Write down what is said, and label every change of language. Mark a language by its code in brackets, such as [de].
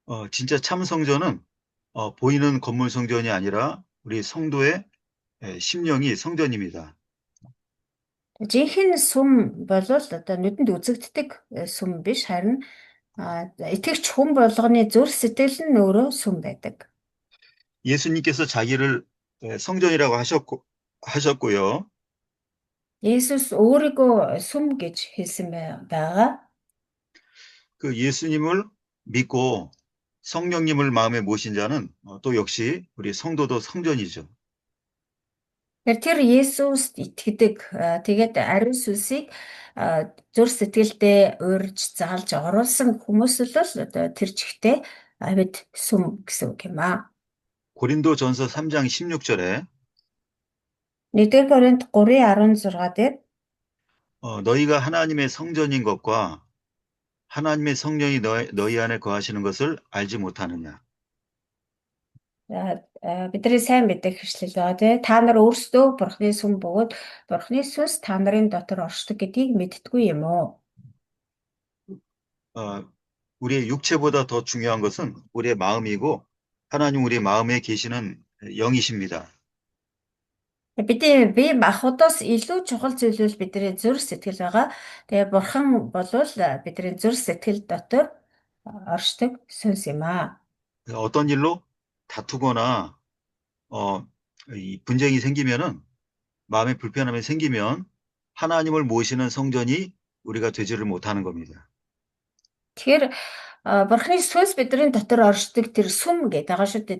[ko] 진짜 참 성전은 보이는 건물 성전이 아니라 우리 성도의 심령이 성전입니다. [mn] Жинхэнэ сүм бол одоо нүдэнд үзэгддэг сүм биш, харин итгэгч хүн болгоны зүрх сэтгэл нь өөрөө сүм байдаг. [ko] 예수님께서 자기를 성전이라고 하셨고요. [mn] Есүс өөрийгөө сүм гэж хэлсэн байгаа. [ko] 그 예수님을 믿고 성령님을 마음에 모신 자는 또 역시 우리 성도도 성전이죠. [mn] Тэр Есүст итгэдэг, тэгээд ариун сүнсийг зүрх сэтгэлдээ урьж заалж оруулсан хүмүүс л одоо тэр чигтээ амьд сүм гэсэн үг юм аа. [ko] 고린도전서 3장 16절에 [mn] 1-р Коринт 3:16 дээр [ko] 너희가 하나님의 성전인 것과 하나님의 성령이 너희 안에 거하시는 것을 알지 못하느냐. [mn] бидний сайн мэддэг хэвшлэл байгаа тий. Та нар өөрсдөө Бурхны сүм бөгөөд Бурхны сүнс та нарын дотор оршдог гэдгийг мэддэггүй юм уу? [ko] 우리의 육체보다 더 중요한 것은 우리의 마음이고 하나님 우리 마음에 계시는 영이십니다. [mn] Бидний бие махбодоос илүү чухал зүйл бол бидний зүрх сэтгэл байгаа. Тэгээ Бурхан бол бидний зүрх сэтгэл дотор оршдог сүнс юм аа. [ko] 어떤 일로 다투거나 이 분쟁이 생기면은 마음에 불편함이 생기면 하나님을 모시는 성전이 우리가 되지를 못하는 겁니다. [mn] Тэгэхээр Бурханы сүнс бидний дотор оршдог тэр сүм гэдэг байгаа шүү дээ.